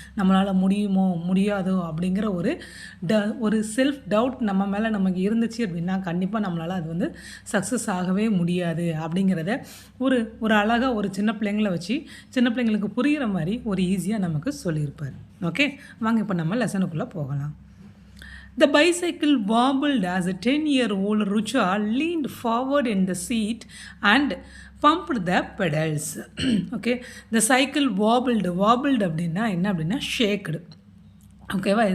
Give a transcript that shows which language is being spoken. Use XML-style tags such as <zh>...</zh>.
<ta>நம்மளால் முடியுமோ முடியாதோ அப்படிங்கிற ஒரு செல்ஃப் டவுட் நம்ம மேலே நமக்கு இருந்துச்சு அப்படின்னா கண்டிப்பாக நம்மளால் அது வந்து சக்ஸஸ் ஆகவே முடியாது அப்படிங்கிறத ஒரு அழகாக ஒரு சின்ன பிள்ளைங்களை வச்சு சின்ன பிள்ளைங்களுக்கு புரிகிற மாதிரி ஒரு ஈஸியாக நமக்கு சொல்லியிருப்பார். ஓகே, வாங்க இப்போ நம்ம லெசனுக்குள்ளே போகலாம்.</ta> <en>The bicycle wobbled as a 10-year-old Rucha leaned forward in the seat and pumped the pedals. Okay, the cycle wobbled</en> <ta>அப்படின்னா என்ன அப்படின்னா ஷேக்டு. ஓகேவா?</ta>